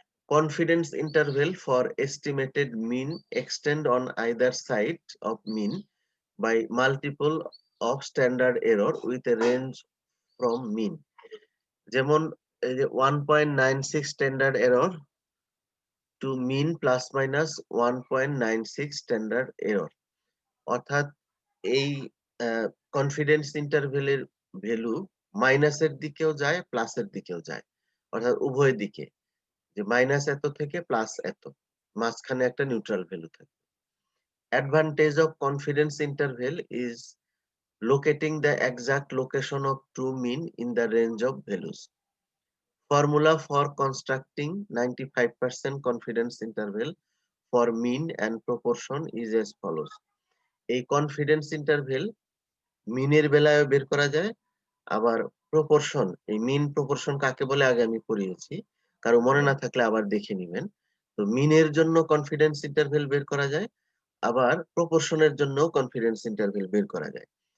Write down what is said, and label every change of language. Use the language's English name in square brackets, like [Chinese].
[English] Confidence interval for estimated mean extend on either side of mean by multiple of standard error with a range from mean. [Bangla] যেমন এই যে 1.96 standard error two মিন plus minus 1.96 standard error. অর্থাৎ এই confidence ইন্টারভেলের value মাইনাসের দিকেও যায় প্লাসের দিকেও যায়, অর্থাৎ উভয় দিকে, যে মাইনাস এত থেকে প্লাস এত, মাঝখানে একটা নিউট্রাল ভ্যালু থাকে। [English] Advantage of confidence interval is locating the exact location of true mean in the range of values. Formula for constructing 95% confidence interval for mean and proportion is as follows. [Bangla] এই confidence interval মিনের বেলায় বের করা যায়, আবার proportion, এই মিন proportion কাকে বলে আগে আমি পড়িয়েছি, কারো মনে না থাকলে আবার দেখে নিবেন। তো মিনের জন্য কনফিডেন্স ইন্টারভেল বের করা যায়, আবার প্রপোর্শনের জন্য কনফিডেন্স ইন্টারভেল বের করা যায়।